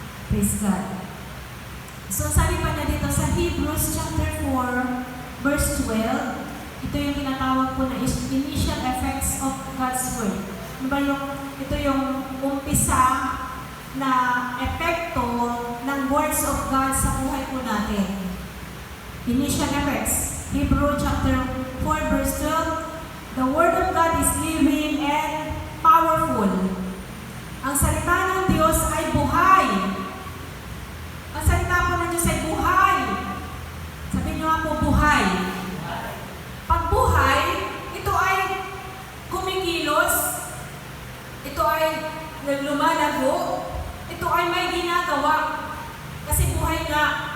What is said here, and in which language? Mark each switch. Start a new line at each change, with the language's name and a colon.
Filipino: Praise God. So sabi pa niya dito sa Hebrews chapter 4, verse 12, ito yung tinatawag ko na
English: initial effects of God's Word.
Filipino: Diba ito yung umpisa na epekto ng words of God sa buhay po natin.
English: Initial effects. Hebrews chapter 4, verse 12, the Word of God is living and powerful.
Filipino: Ang salita ng Diyos ay buhay. Ang salita po ng Diyos ay buhay. Sabi niyo nga po, buhay. Pag buhay, ito ay kumikilos, ito ay lumalago, ito ay may ginagawa. Kasi buhay nga.